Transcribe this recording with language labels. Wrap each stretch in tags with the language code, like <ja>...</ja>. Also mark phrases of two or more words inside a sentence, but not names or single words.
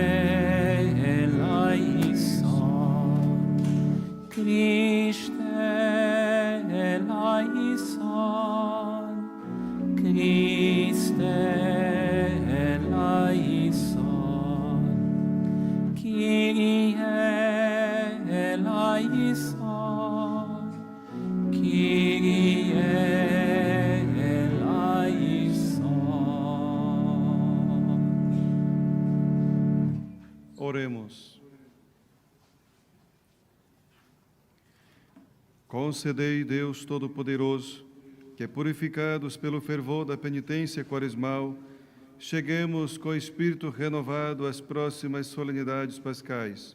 <el>ελέησον, Χριστέ ελέησον, Χριστέ ελέησον, Κύριε ελέησον, Κύριε ελέησον.</el> <pt>Oremos. Concedei, Deus Todo-Poderoso, que, purificados pelo fervor da penitência quaresmal, cheguemos com o espírito renovado às próximas solenidades pascais.</pt>